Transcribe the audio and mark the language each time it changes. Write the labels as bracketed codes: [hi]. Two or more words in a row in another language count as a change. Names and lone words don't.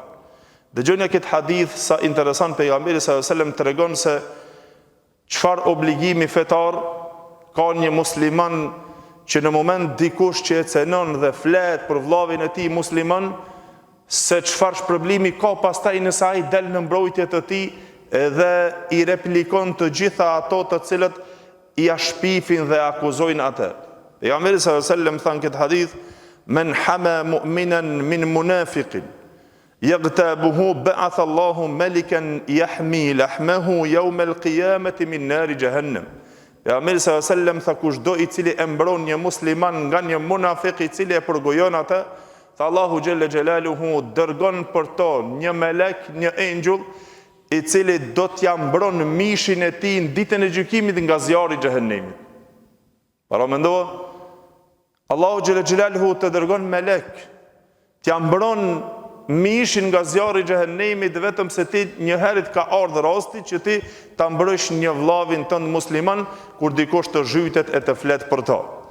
[sq] Dëgjoni këtë hadith sa interesant. Pejgamberi [ar] صلى الله عليه وسلم [sq] tregon se çfarë obligimi fetar ka një musliman që në moment dikush që e cenon dhe flet për vllavin e tij musliman, se çfarë shpërblimi ka pastaj nëse ai del në mbrojtje të tij dhe i replikon të gjitha ato të cilët i shpifin dhe akuzojnë atë. [ar] Pejgamberi صلى الله عليه وسلم [sq] than këtë hadith, [ar] من حمى مؤمنا من منافق يغتابه بعث الله ملكا يحمي لحمه يوم القيامة من نار جهنم. [sq] Pejgamberi [ar] صلى الله عليه وسلم [sq] tha kushdo i cili e mbron një musliman nga një munafik i cili e përgojon atë, tha Allahu [ar] جل جلاله [sq] dërgon për to një melek, një engjëll i cili do t'ja mbron mishin e tij në ditën e gjykimit nga zjarri i xhehenemit. Para mendova, Allahu [ar] جل جلاله [sq] të dërgon melek, t'ja mbron mishin nga zjarri i xhehenemit vetëm se ti njëherët ka ardhur rasti që ti ta mbrojsh një vllavin tënd musliman kur dikush të zhytet e të flet për to.